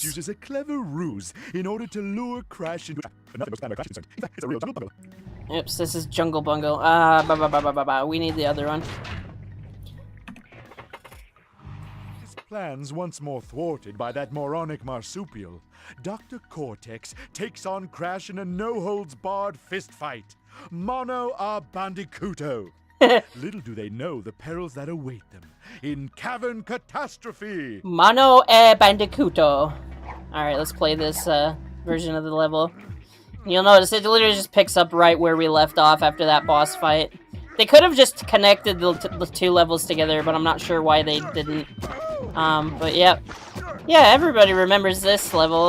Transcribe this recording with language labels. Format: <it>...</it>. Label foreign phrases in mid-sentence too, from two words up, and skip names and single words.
<en>Uses a clever ruse in order to lure Crash into it's a real jungle bungle. Oops, this is Jungle Bungle. We need the other one. His plans once more thwarted by that moronic marsupial, Dr. Cortex takes on Crash in a no-holds-barred fistfight. Mono a Bandicooto. Little do they know the perils that await them in Cavern Catastrophe. Mono e Bandicooto. Alright, let's play this version of the level. You'll notice it literally just picks up right where we left off after that boss fight. They could have just connected the two levels together, but I'm not sure why they didn't. But yeah. Yeah, everybody remembers this level.</en>